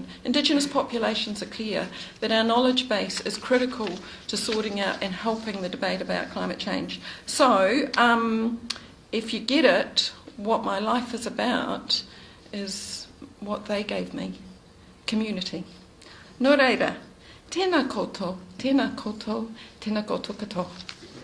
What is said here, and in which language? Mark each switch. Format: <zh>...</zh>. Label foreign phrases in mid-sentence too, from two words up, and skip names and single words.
<en>Indigenous populations are clear that our knowledge base is critical to sorting out and helping the debate about climate change. So, if you get it, what my life is about is what they gave me, community.</en> <mi>Nō reira, tēnā koutou, tēnā koutou, tēnā koutou katoa.</mi>